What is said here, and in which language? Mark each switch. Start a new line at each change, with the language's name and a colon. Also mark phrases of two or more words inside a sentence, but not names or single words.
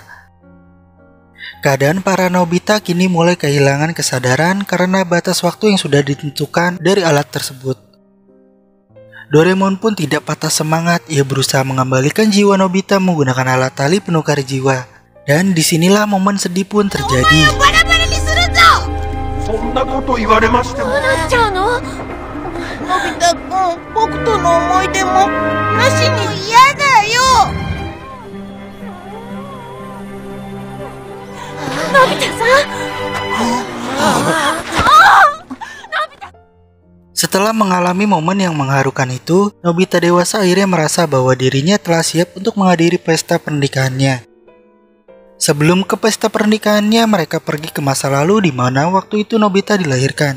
Indonesian: Keadaan para Nobita kini mulai kehilangan kesadaran karena batas waktu yang sudah ditentukan dari alat tersebut. Doraemon pun tidak patah semangat, ia berusaha mengembalikan jiwa Nobita menggunakan alat tali penukar jiwa. Dan disinilah momen sedih pun terjadi.
Japanese: そんなこと言われましても。どうなっちゃうの？のび太くん、僕との思い出もなしに。嫌だよ。のび太さん。
Indonesian: Setelah mengalami momen yang mengharukan itu, Nobita dewasa akhirnya merasa bahwa dirinya telah siap untuk menghadiri pesta pernikahannya. Sebelum ke pesta pernikahannya, mereka pergi ke masa lalu di mana waktu itu Nobita dilahirkan.